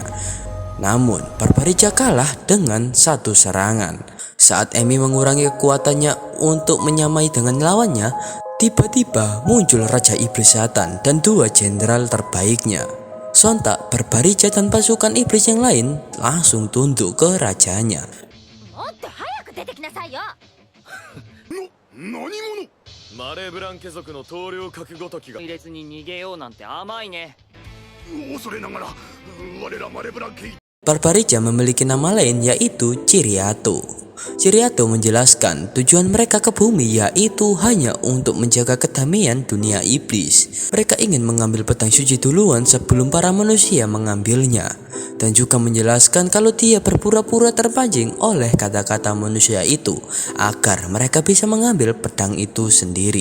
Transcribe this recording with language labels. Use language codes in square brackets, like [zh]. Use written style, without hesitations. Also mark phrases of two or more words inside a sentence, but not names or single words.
[id] Namun Barbarica kalah dengan satu serangan. Saat Emi mengurangi kekuatannya untuk menyamai dengan lawannya, tiba-tiba muncul Raja Iblis Satan dan 2 jenderal terbaiknya. Sontak Barbarica dan pasukan iblis yang lain langsung tunduk ke rajanya. [ja] マレーブラン家族の棟梁格ごときが列に逃げようなんて甘いね。恐れながら我らマレーブラン家 [id] Barbarica memiliki nama lain yaitu Ciriato. Ciriato menjelaskan tujuan mereka ke bumi yaitu hanya untuk menjaga kedamaian dunia iblis. Mereka ingin mengambil pedang suci duluan sebelum para manusia mengambilnya. Dan juga menjelaskan kalau dia berpura-pura terpancing oleh kata-kata manusia itu agar mereka bisa mengambil pedang itu sendiri.